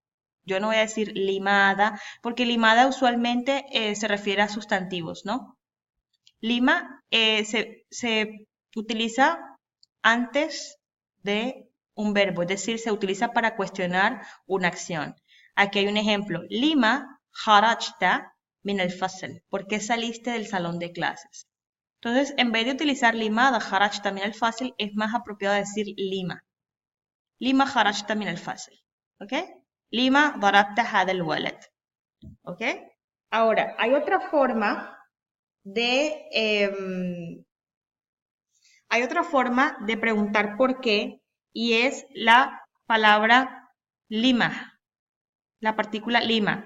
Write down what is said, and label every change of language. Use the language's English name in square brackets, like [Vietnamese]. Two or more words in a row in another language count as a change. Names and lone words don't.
[Spanish] Yo no voy a decir limada, porque limada usualmente se refiere a sustantivos, ¿no? Lima se utiliza antes de un verbo, es decir, se utiliza para cuestionar una acción. Aquí hay un ejemplo. [Arabic] لم خرجت من الفصل. [Spanish] ¿Por qué saliste del salón de clases? Entonces, en vez de utilizar [Arabic] لماذا خرجت من الفصل, [Spanish] es más apropiado decir lima. [Arabic] لم خرجت من الفصل. [Spanish] ¿Ok? [Arabic] لم ضربت هذا الولد. [Spanish] ¿Ok? Ahora, de hay otra forma de preguntar por qué y es la palabra lima, la partícula lima.